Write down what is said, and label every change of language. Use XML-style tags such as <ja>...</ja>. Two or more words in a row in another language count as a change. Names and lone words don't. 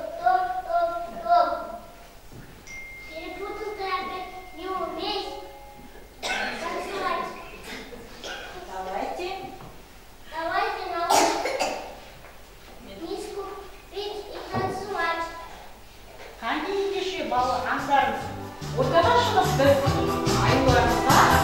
<ru>Стоп. Перепутал ты опять, не умеешь танцевать. Давайте научим Мишку петь и танцевать.</ru> <kk>Қандай ендеше балы аңдарыңыз. Ортаға шығып біз аюларымызға</kk>